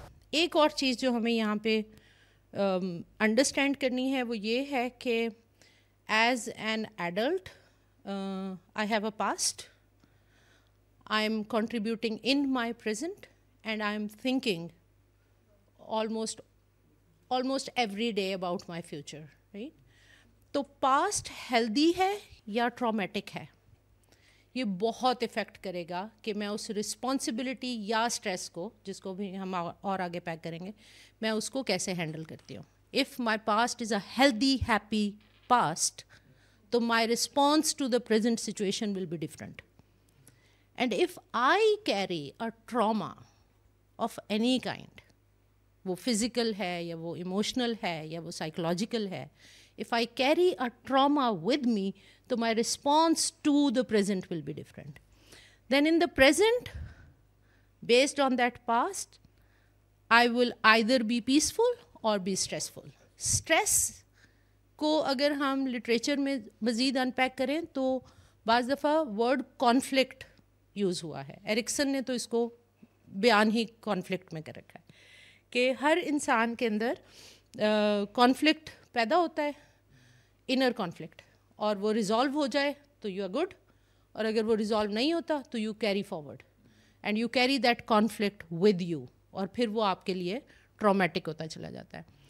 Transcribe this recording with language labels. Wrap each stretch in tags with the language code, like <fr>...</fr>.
<ur>ایک اور چیز جو ہمیں یہاں پہ انڈرسٹینڈ کرنی ہے وہ یہ ہے کہ as an adult</ur> <en>I have a past, I am contributing in my present, and I am thinking almost every day about my future, right?</en> <ur>تو past healthy ہے یا traumatic ہے, یہ بہت افیکٹ کرے گا کہ میں اس رسپانسبلٹی یا اسٹریس کو, جس کو بھی ہم اور آگے پیک کریں گے, میں اس کو کیسے ہینڈل کرتی ہوں.</ur> <en>If my past is a healthy, happy past, تو my response to the present situation will be different. And if I carry a trauma of any kind,</en> <ur>وہ physical ہے یا وہ emotional ہے یا وہ psychological ہے,</ur> <en>if I carry a trauma with me, تو my response to the present will be different. Then in the present, based on that past, I will either be peaceful or be stressful.</en> <ur>Stress کو اگر ہم literature میں مزید ان pack کریں تو بعض دفعہ ورڈ کانفلکٹ یوز ہوا ہے. ایرکسن نے تو اس کو بیان ہی کانفلکٹ میں کر رکھا ہے کہ ہر انسان کے اندر کانفلکٹ پیدا ہوتا ہے, انر کانفلکٹ, اور وہ ریزالو ہو جائے تو</ur> <en>you are good,</en> <ur>اور اگر وہ ریزالو نہیں ہوتا تو</ur> <en>you carry forward and you carry that conflict with you,</en> <ur>اور پھر وہ آپ کے لیے ٹرامیٹک ہوتا چلا جاتا ہے.</ur>